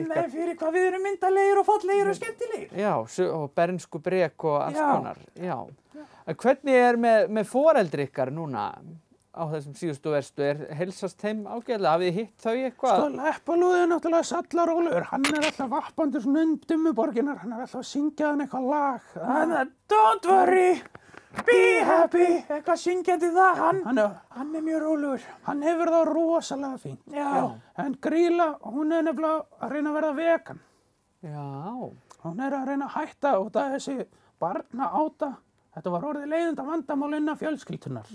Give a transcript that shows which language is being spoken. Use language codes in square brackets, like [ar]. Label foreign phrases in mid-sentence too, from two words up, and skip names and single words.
[is] Til með fyrir hvað við erum myndalegir og fallegir og skemmtilegir. Já, og bernsku brek og alls konar. Já. En hvernig er með foreldri ykkar núna á þessum síðustu verstu, heilsast þeim ágætlega, hafið þið hitt þau eitthvað? Sko, Leppalúði náttúrulega sallarólegur, hann alltaf vappandi svona Dimmuborginnar, hann alltaf að syngja hann eitthvað lag. [en] Don't worry, be happy, [is] eitthvað syngjandi það, hann mjög rólegur. Hann hefur það rosalega fínt. Já. En Grýla, hún nefnilega að reyna að verða vegan. Já. Hún að reyna að hætta út af þessi barnaáta. Þetta var orðið leiðinda vandamál innan fjölskyldunar.